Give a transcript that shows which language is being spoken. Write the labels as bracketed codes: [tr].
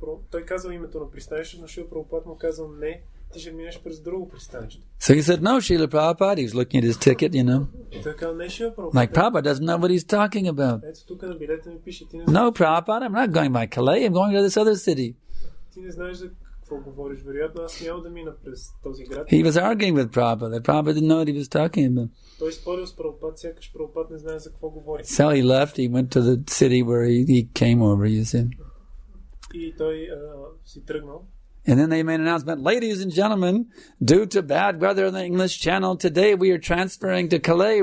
[bg] Той казал името на пристанището, но Шила Прабхупада му казал не, ти ще минеш през друго пристанище. [en] So he said, no, Srila Prabhupada. He was looking at his ticket, [bg] Той казал, не, Шила Прабхупада. [en] Like, Prabhupada doesn't know what he's talking about. [bg] Ето тук на билета ми пише, ти не [en] No, Prabhupada, I'm not going by Calais. I'm going to this other city. [bg] Ти не знаеш за какво говориш. Вероятно, аз няма да мина през този град. [en] He was arguing with Prabhupada. Prabhupada didn't know what he was talking about. [bg] Той спорил с Прабхупада, сякаш Прабхупада не знае за какво говори. [en] So he left. He went to the city where he came over, you see. [bg] И той си тръгнал. [en] And then they made an announcement, ladies and gentlemen, due to bad weather in the English Channel, today we are transferring to Calais.